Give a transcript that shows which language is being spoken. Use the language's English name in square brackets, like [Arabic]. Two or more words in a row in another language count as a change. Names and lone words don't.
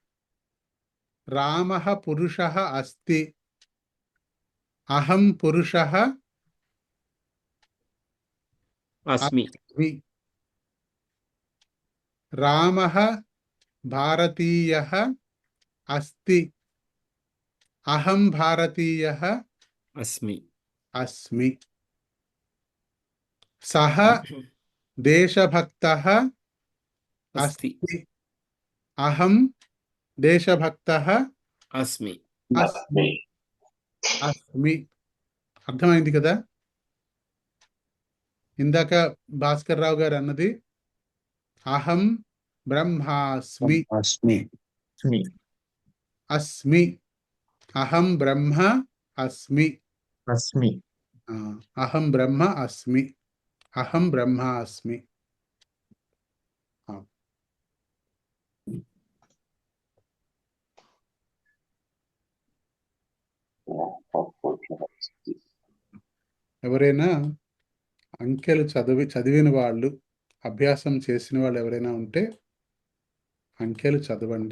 [Sanskrit] రామः పురుషः అస్తి. అహం పురుషः అస్మి. అస్మి. రామః భారతీయः అస్తి. అహం భారతీయः అస్మి. అస్మి. సహ దేశభక్తः అస్తి. అస్తి. అహం దేశభక్తः అస్మి. అస్మి. అస్మి. [Telugu] అర్థమైంది కదా? ఇందాక భాస్కర్ రావు గారు అన్నది [Sanskrit] అహం బ్రహ్మాస్మి. అస్మి. అస్మి. అహం బ్రహ్మ అస్మి. అస్మి. అహం బ్రహ్మ అస్మి. అహం బ్రహ్మ అస్మి. [Telugu] ఎవరైనా అంకెలు చదివిన వాళ్ళు, అభ్యాసం చేసిన వాళ్ళు ఎవరైనా ఉంటే అంకెలు చదవండి.